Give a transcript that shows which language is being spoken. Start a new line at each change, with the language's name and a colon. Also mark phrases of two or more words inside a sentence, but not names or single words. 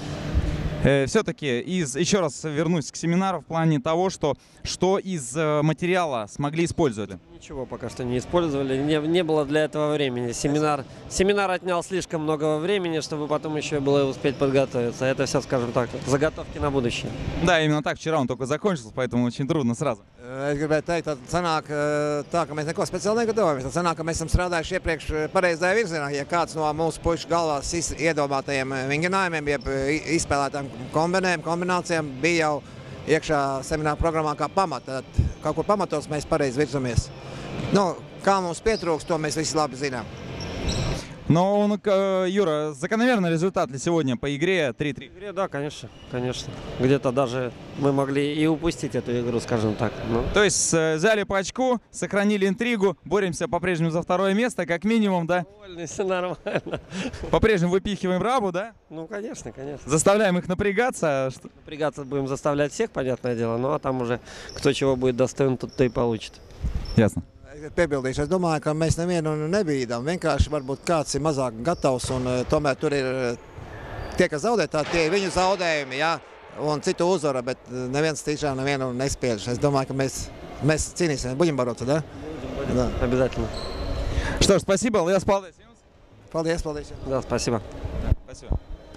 Russian: Все-таки, еще раз вернусь к семинару в плане того, что из материала смогли использовать? Ничего пока что не использовали, не было для этого времени. Семинар отнял слишком много времени, чтобы потом еще было успеть подготовиться. Это все, скажем так, заготовки на будущее. Да, именно так, вчера он только закончился, поэтому очень трудно сразу.
Latvian: Es gribēju teikt, ka sanāk tā, ka mēs neko speciāli negatavojamies. Tad sanāk, ka mēs esam strādājuši iepriekš pareizajā virzienā. Ja kāds no mūsu pušu galvās iedomātajiem vingrinājumiem, jeb izspēlētām kombinācijām bija jau iekšā semināra programmā kā pamata. Tad kaut kur pamatos mēs pareizi virzamies. Nu, kā mums pietrūks, to mēs visi labi zinām.
Russian: Ну, Юра, закономерный результат ли сегодня по игре 3-3? В игре, да, конечно. Где-то даже мы могли и упустить эту игру, скажем так. Но... То есть взяли по очку, сохранили интригу, боремся по-прежнему за второе место, как минимум, да? Довольны, все нормально. По-прежнему выпихиваем Рабу, да? Ну, конечно. Заставляем их напрягаться. Напрягаться будем заставлять всех, понятное дело, ну а там уже кто чего будет достоин, тот-то и получит. Ясно.
Latvian: Piebildīšu. Es domāju, ka mēs nevienu nebīdām. Vienkārši varbūt kāds ir mazāk gatavs un tomēr tur ir tie, kas zaudē, tie ir viņu zaudējumi, ja, un citu uzvara, bet neviens tiešām nevienu nespiež. Es domāju, ka mēs cīnīsimies.
Russian: Будем бороться, да? Да, обязательно. Что ж, спасибо.
Latvian: Liels paldies jums. Paldies.
Russian: Да, спасибо. Спасибо.